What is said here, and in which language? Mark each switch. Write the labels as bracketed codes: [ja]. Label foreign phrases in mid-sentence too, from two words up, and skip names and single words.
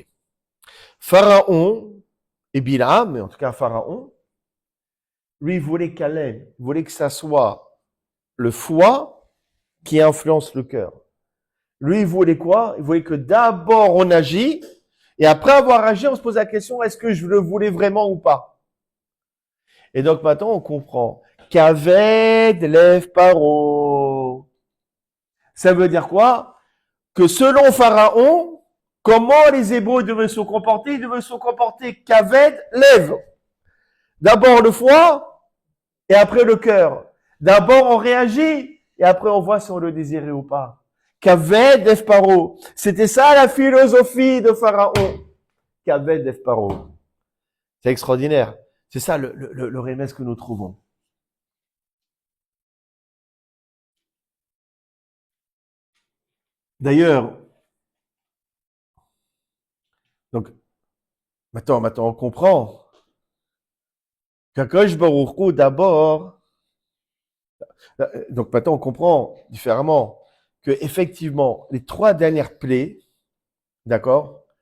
[fr] Pharaon et Bilam, mais en tout cas Pharaon, lui voulait Caleb, voulait que ça soit le foie qui influence le cœur. Lui, il voulait quoi? Il voulait que d'abord on agit, et après avoir agi, on se pose la question, est-ce que je le voulais vraiment ou pas? Et donc maintenant, on comprend. [he] כבד לב פרעה. [fr] Ça veut dire quoi? Que selon Pharaon, comment les Hébreux devaient se comporter? Ils devaient se comporter [he] כבד לב. [fr] D'abord le foie, et après le cœur. D'abord on réagit, et après on voit si on le désirait ou pas. [he] כבד לב פרעה. [fr] C'était ça la philosophie de Pharaon. [he] כבד לב פרעה. [fr] C'est extraordinaire. C'est ça le remède que nous trouvons. D'ailleurs, donc, maintenant, on comprend qu' [he] הקדוש ברוך הוא, [fr] d'abord, donc maintenant, on comprend différemment que effectivement, les trois dernières plaies, d'accord,